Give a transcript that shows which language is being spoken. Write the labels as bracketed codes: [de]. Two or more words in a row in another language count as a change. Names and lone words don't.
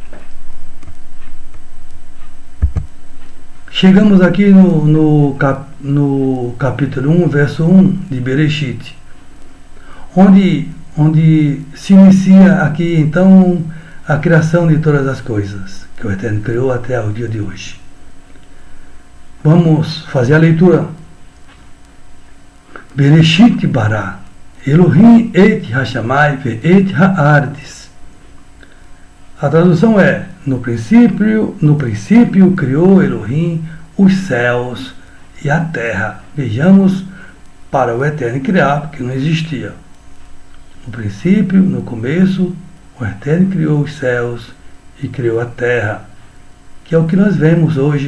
[pt] Chegamos aqui no capítulo 1, verso 1 de Bereshit, onde se inicia aqui então a criação de todas as coisas que o Eterno criou até o dia de hoje. Vamos fazer a leitura. [he] בראשית ברא אלהים את השמים ואת הארץ. [pt] A tradução é: no princípio criou Elohim os céus e a terra. Vejamos, para o Eterno criar, porque não existia. No princípio, no começo, o Eterno criou os céus e criou a terra, que é o que nós vemos hoje.